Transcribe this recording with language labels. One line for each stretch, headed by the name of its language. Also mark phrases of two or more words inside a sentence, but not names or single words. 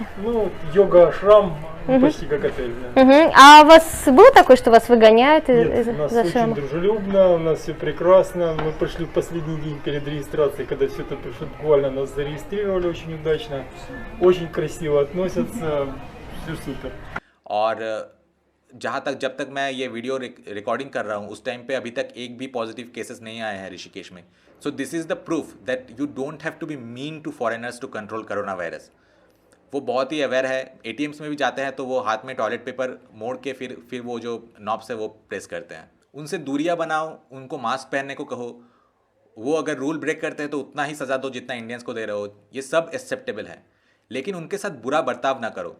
Russian: Ну, йога-шрам, почти как отель. Да. Угу. А у вас было такое, что вас выгоняют Нет, у нас из-за очень шрама? дружелюбно, у нас все прекрасно. Мы пришли в последний день перед регистрацией, когда все это пришло, буквально нас зарегистрировали очень удачно. Очень красиво относятся, все супер.
Hindi: और जहाँ तक जब तक मैं ये
English: video recording
Hindi: कर रहा हूँ उस टाइम पे अभी तक एक भी
English: positive cases
Hindi: नहीं आए हैं ऋषिकेश में।
English: So this is the proof that you don't have to be mean to foreigners to control coronavirus.
Hindi: वो बहुत ही अवेयर है। एटीएम्स में भी जाते हैं तो वो हाथ में
English: toilet paper
Hindi: मोड़ के फिर वो जो नॉब्स है वो प्रेस करते हैं। उनसे दूरियां बनाओ, उनको मास्क पहनने को कहो। वो अगर
English: rule break
Hindi: करते हैं तो उतना ही सज़ा दो जितना इंडियंस को दे रहे हो। ये सब एक्सेप्टेबल है, लेकिन उनके साथ बुरा बर्ताव ना करो।